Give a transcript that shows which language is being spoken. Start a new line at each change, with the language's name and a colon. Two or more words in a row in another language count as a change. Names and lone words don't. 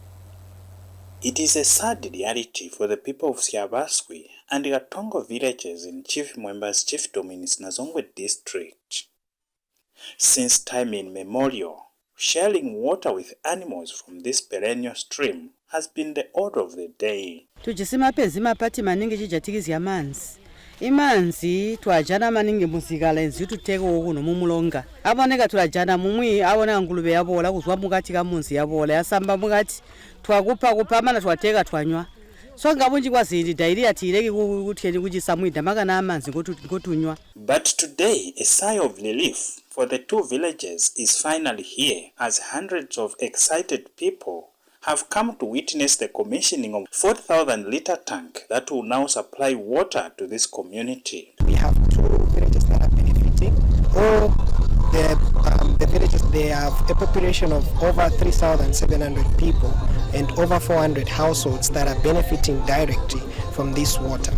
English: It is a sad reality for the people of Siabaswi and Katongo villages in Chief Mwemba's chiefdom in Sinazongwe district. Since time immemorial, sharing water with animals from this perennial stream has been the order of the day.
Tonga (Zambia): Tujisima penzi mapati maningi chijatikizya manzi. Imanzi twajana maningi muzikala enzi tuteko okuno mumulonga. Aboneka tulajana mumwi abona ngulube yabola kuzwa mukati ka munzi yabola yasamba mukati twakupa kupamana twateka twanywa. So ngabunji kwazindi dairi atireki kutheni kuchisamwida makana amanzi ngotunywa.
English: But today a sigh of relief for the two villages is finally here as hundreds of excited people have come to witness the commissioning of 4,000-liter tank that will now supply water to this community. We have two villages that are benefiting. All the villages, they have a population of over 3,700 people and over 400 households that are benefiting directly from this water.